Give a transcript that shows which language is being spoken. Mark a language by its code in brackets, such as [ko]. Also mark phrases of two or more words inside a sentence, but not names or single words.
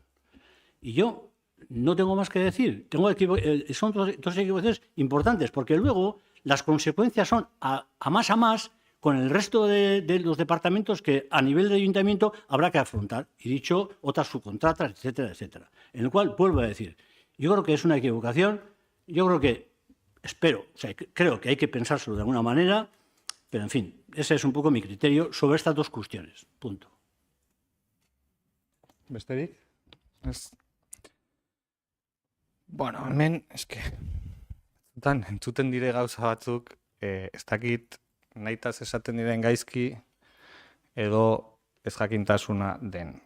[es] Y yo no tengo más que decir. Son 2 equivocaciones importantes, porque luego las consecuencias son a más con el resto de los departamentos que a nivel de ayuntamiento habrá que afrontar. Y dicho, otras subcontratas, etcétera, etcétera. En el cual, vuelvo a decir, yo creo que es una equivocación, yo creo que, creo que hay que pensárselo de alguna manera, pero en fin, ese es un poco mi criterio sobre estas 2 cuestiones. Punto. [eu] Besterik? Bueno, hemen, entzuten dire gauza batzuk, ez dakit nahitaz esaten diren gaizki edo ez jakintasuna den.